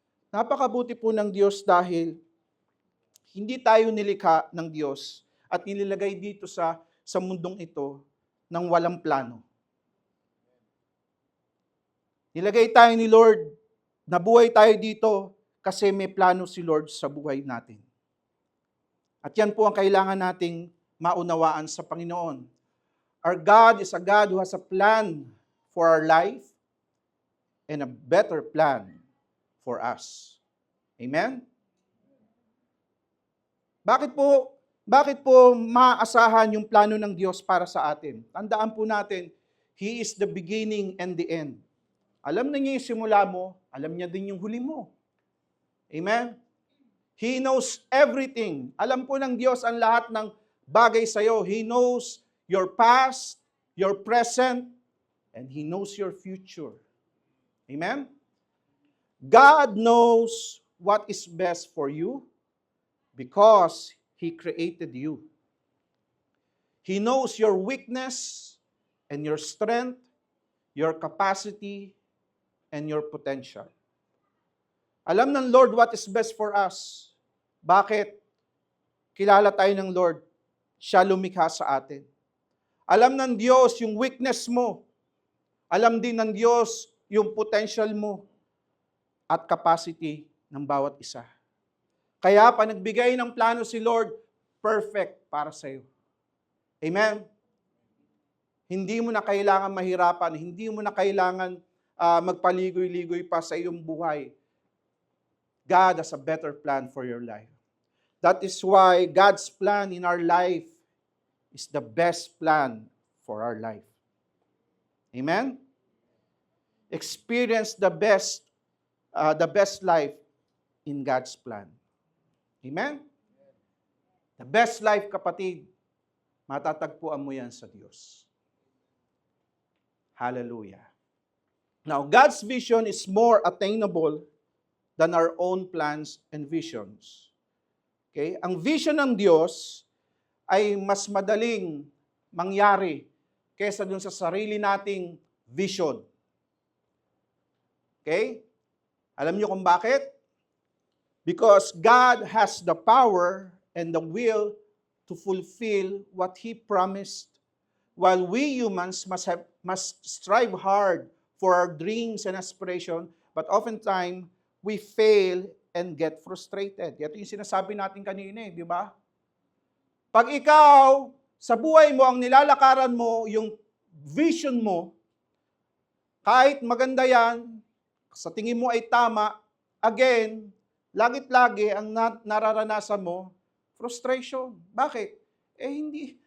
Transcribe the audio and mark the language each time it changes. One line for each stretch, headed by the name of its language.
Filipino: Napakabuti po ng Diyos dahil hindi tayo nilikha ng Diyos at nililagay dito sa mundong ito ng walang plano. Nilagay tayo ni Lord, nabuhay tayo dito kasi may plano si Lord sa buhay natin. At yan po ang kailangan nating maunawaan sa Panginoon.
English: Our God is a God who has a plan for our life and a better plan for us. Amen?
Filipino: Bakit po maasahan yung plano ng Diyos para sa atin? Tandaan po natin,
English: He is the beginning and the end.
Filipino: Alam na niya yung simula mo, alam niya din yung huli mo. Amen?
English: He knows everything.
Filipino: Alam po ng Diyos ang lahat ng bagay sa iyo.
English: He knows your past, your present, and He knows your future. Amen? God knows what is best for you because He created you. He knows your weakness and your strength, your capacity, and your potential.
Filipino: Alam ng Lord
English: what is best for us.
Filipino: Bakit? Kilala tayo ng Lord. Siya lumikha sa atin. Alam ng Diyos yung weakness mo. Alam din ng Diyos yung potential mo at capacity ng bawat isa. Kaya pa nagbigay ng plano si Lord, perfect para sa iyo. Amen? Hindi mo na kailangan mahirapan, hindi mo na kailangan magpaligoy-ligoy pa sa iyong buhay.
English: God has a better plan for your life. That is why God's plan in our life is the best plan for our life. Amen? Experience the best life in God's plan. Amen? The best life,
Filipino: kapatid, matatagpuan mo yan sa Diyos. Hallelujah.
English: Now, God's vision is more attainable than our own plans and visions. Okay?
Filipino: Ang vision ng Diyos ay mas madaling mangyari kaysa dun sa sarili nating vision. Okay? Alam niyo kung bakit?
English: Because God has the power and the will to fulfill what He promised, while we humans must strive hard for our dreams and aspirations, but oftentimes we fail and get frustrated.
Filipino: Ito yung sinasabi natin kanina, di ba? Pag ikaw, sa buhay mo, ang nilalakaran mo, yung vision mo, kahit maganda yan, sa tingin mo ay tama, again, lagit-lagi ang nararanasan mo, frustration. Bakit? Hindi.